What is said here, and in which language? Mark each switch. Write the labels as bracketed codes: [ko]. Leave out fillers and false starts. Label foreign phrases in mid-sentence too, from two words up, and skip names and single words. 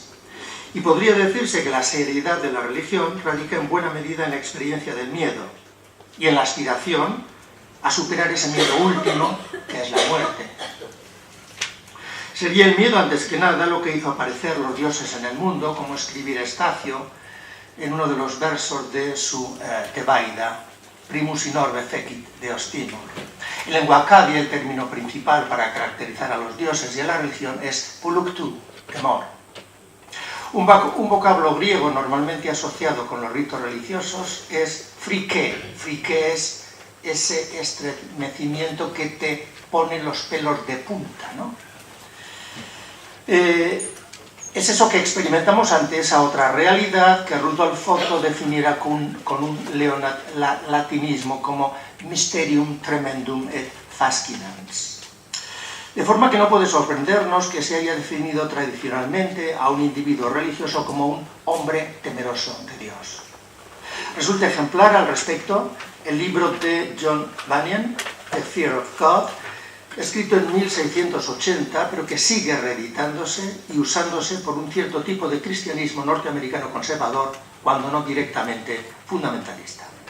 [es] Y podría decirse que la seriedad de la religión radica en buena medida en la experiencia del miedo y en la aspiración a superar ese miedo último que es la muerte. Sería el miedo antes que nada lo que hizo aparecer los dioses en el mundo, como escribir Estacio en uno de los versos de su Tebaida, [la] Primus in orbe fecit Deus timor. [es] En lengua acadia el término principal para caracterizar a los dioses y a la religión es puluktu, temor. Un vocablo griego normalmente asociado con los ritos religiosos es friké. Friké es ese estremecimiento que te pone los pelos de punta, ¿no? Es eso que experimentamos ante esa otra realidad que Rudolf Otto definiera con un latinismo como [la] mysterium tremendum et fascinans. [es] De forma que no puede sorprendernos que se haya definido tradicionalmente a un individuo religioso como un hombre temeroso de Dios. Resulta ejemplar al respecto el libro de John Bunyan, The Fear of God, escrito en 1680, pero que sigue reeditándose y usándose por un cierto tipo de cristianismo norteamericano conservador, cuando no directamente fundamentalista.